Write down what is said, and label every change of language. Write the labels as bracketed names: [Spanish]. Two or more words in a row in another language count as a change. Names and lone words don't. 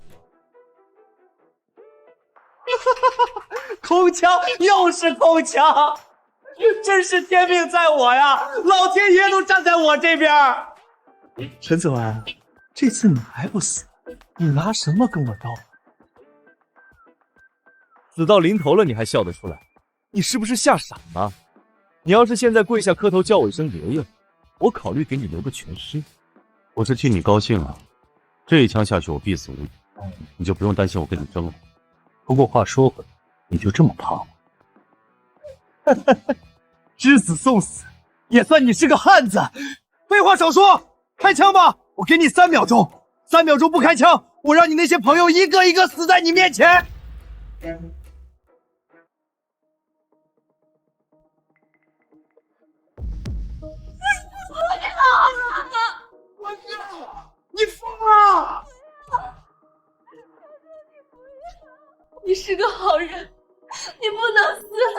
[Chinese] 空槍又是空槍，真是天命在我呀！老天爺都站在我這邊。陳子文，這次你還不死，你拿什麼跟我鬥？死到臨頭了，你還笑得出來？你是不是嚇傻了？你要是現在跪下磕頭叫我一聲爺爺，我考慮給你留個全屍。我是替你高興啊，這一槍下去我必死無疑，你就不用擔心我跟你爭了。不過話說回來，你就這麼怕嗎？知死送死，也算你是個漢子。廢話少說，開槍吧！我給你3秒鐘，3秒鐘不開槍，我讓你那些朋友一個一個死在你面前。你瘋了！你是個好人，你不能死。